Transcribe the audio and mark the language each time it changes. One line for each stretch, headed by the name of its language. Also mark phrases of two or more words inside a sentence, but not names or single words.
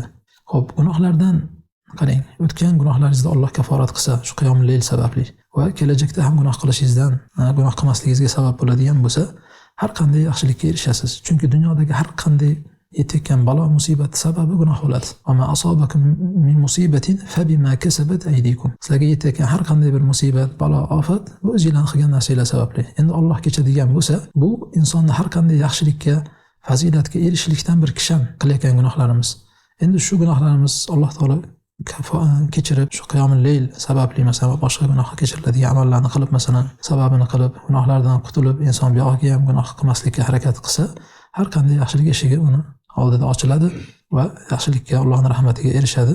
Uzbek: Xo'p, gunohlardan qarang, o'tgan gunohlaringizda Alloh kafforat qilsa, shu qiyomul layl sababli va kelajakda ham gunoh qilishingizdan, gunoh qilmasligingizga sabab bo'ladigan bo'lsa, har qanday yaxshilikka erishasiz. Chunki dunyodagi har qanday yetgan balo musibat sababi gunoh bo'ladi.
Arabic: وما أصابكم من مصيبة فبما كسبت أيديكم.
Uzbek: Sizlarga yetgan har qanday bir musibat, balo, ofat bu o'zingizlarning qilgan narsalar sababli. Endi Alloh kechadigan bo'lsa, bu insonni har qanday yaxshilikka, fazilatga erishishlikdan bir kishan qilayotgan gunohlarimiz. Endi shu gunohlarimiz Alloh taolo kechirib, shu qiyomul layl sababli masalan boshqa gunoh kechiriladigan amallarni qilib, masalan sababini qilib, gunohlardan qutulib, inson bu yoqqa ham gunoh qilmaslikka harakat qilsa, har qanday yaxshilik eshigi uni oldida ochiladi va yaxshilikka, Allohning rahmatiga erishadi.